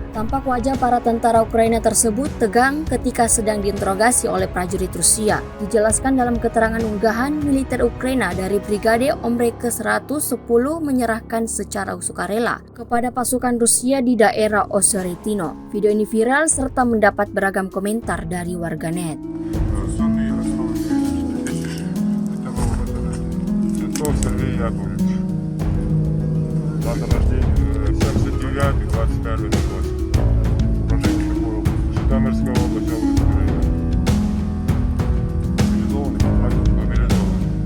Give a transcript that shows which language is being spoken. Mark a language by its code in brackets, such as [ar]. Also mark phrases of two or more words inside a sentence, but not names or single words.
[id] Tampak wajah para tentara Ukraina tersebut tegang ketika sedang diinterogasi oleh prajurit Rusia. Dijelaskan dalam keterangan unggahan, militer Ukraina dari Brigade Omre ke-110 menyerahkan secara sukarela kepada pasukan Rusia di daerah Oseretino. Video ini viral serta mendapat beragam komentar dari warganet. [ru] Дата рождения 79, 25 год. Прожитие город. Житомирская область, область Украины. Мобилизованный, мобилизованный.